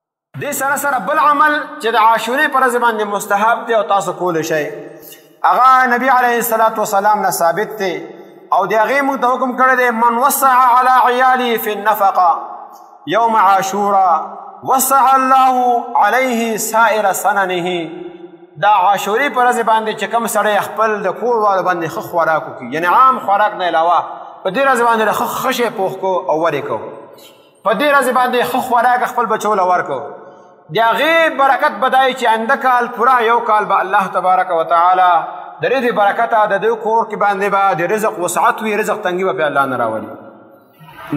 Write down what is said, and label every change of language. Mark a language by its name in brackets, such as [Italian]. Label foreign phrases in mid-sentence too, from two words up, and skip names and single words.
[Pashto] دې سره سره بل عمل چې د عاشورې پر ورځ باندې مستحب دی او تاسو کولی شئ، هغه نبی [Arabic] علیه الصلاة والسلام [Pashto] نه ثابت دی او د هغې موږ ته حکم کړی دی [Arabic] من وسع علی عیاله فی النفقه یوم عاشورا وسع الله علیه سائر سننه. [Pashto] دا عاشورې پر ورځ باندې چې کوم سړی خپل د کور والو باندې ښه خوراک وکړي، یعنې عام خوراک نه علاوه په دې ورځ باندې ښه شی پوخ کړو او ورې کړو، په دې ورځ باندې ښه خوراک خپل بچو له ورکړو، د هغې برکت به دا چې آینده کال پوره یو کال به الله [Arabic] تبارک وتعالی [Pashto] د دې د برکته د دوی کور کې باندې به د رزق وسعت وي، رزق تنګي به پې الله نه راولي.